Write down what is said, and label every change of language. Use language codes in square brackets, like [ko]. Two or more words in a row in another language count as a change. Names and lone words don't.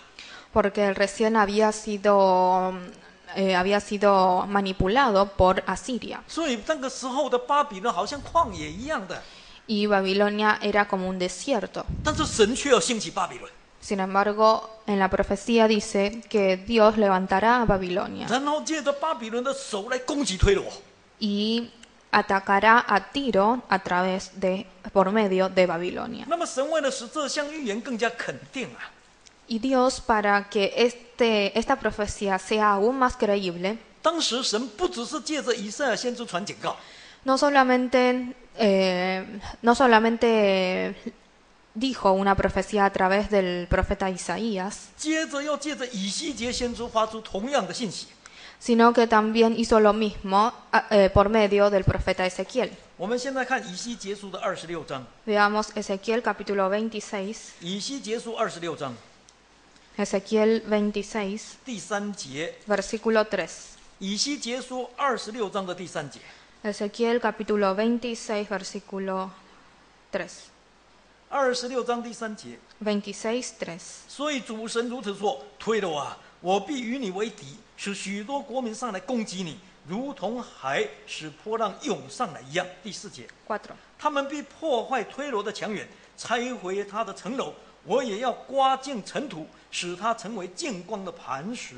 [es] porque recién había sido manipulado por Asiria. [zh] 所以那个时候的巴比伦好像旷野一样的。 [es] Y Babilonia era como un desierto. [zh] 但是神却要兴起巴比伦， [es] Sin embargo, en la profecía dice que Dios levantará a Babilonia [zh] 然后借着巴比伦的手来攻击推罗。 [es] y atacará a Tiro por medio de Babilonia. [zh] 那么神为了使这项预言更加肯定啊， [es] Y Dios, para que esta profecía sea aún más creíble, [zh] 当时神不只是借着以赛亚先知传警告， [es] no solamente dijo una profecía a través del profeta Isaías, [zh] 接着要借着以西结先知发出同样的信息。 [es] sino que también hizo lo mismo por medio del profeta Ezequiel. [zh] 我们现在看以西结书的26章， [es] Veamos Ezequiel capítulo 26, [zh] 以西结书26章 [es] Ezequiel 26, [zh] 第3节， [es] versículo 3. [zh] 以西结书26章的第3节， [es] Ezequiel capítulo 26, versículo 3. [zh] 26 章第3节。 26, 3. 所以主神如此说：推罗啊，我必与你为敌，使许多国民上来攻击你，如同海使波浪涌上来一样。第4节， 4. 他们必破坏推罗的墙垣，拆毁他的城楼，我也要刮净尘土，使他成为见光的磐石。